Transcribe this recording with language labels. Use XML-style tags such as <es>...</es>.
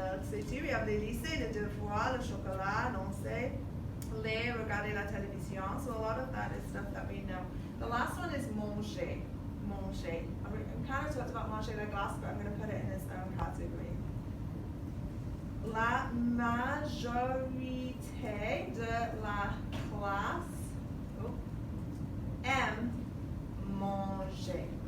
<fr>C'est tout.</fr> <en>We have</en> <fr>les lycées, les devoirs, le chocolat, lancer, les regarder la télévision.</fr> <en>So a lot of that is stuff that we know. The last one is manger. Manger. I kind of talked about</en> <fr>manger la glace,</fr> <en>but I'm going to put it in its own category.</en> <fr>La majorité de la classe aime manger.</fr>